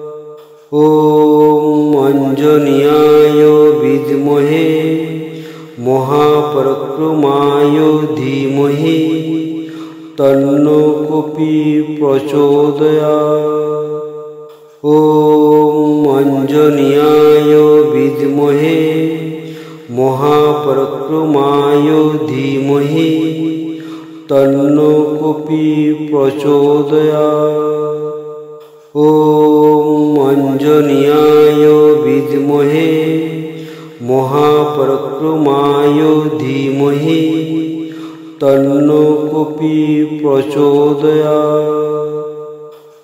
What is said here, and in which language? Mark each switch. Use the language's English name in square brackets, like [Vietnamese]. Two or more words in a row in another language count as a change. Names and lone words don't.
[Sanskrit] ওম অঞ্জনীয়ায় বিদ্মহে মহাপরাক্রমায় ধীমহি তন্নো কপি প্রচোদয়াৎ। ওম অঞ্জনীয়ায় বিদ্মহে মহাপরাক্রমায় ধীমহি তন্নো কপি প্রচোদয়াৎ। ওম অঞ্জনীয়ায় বিদ্মহে विद्महे महापराक्रमाय धीमहि तन्नो कपि प्रचोदयात्।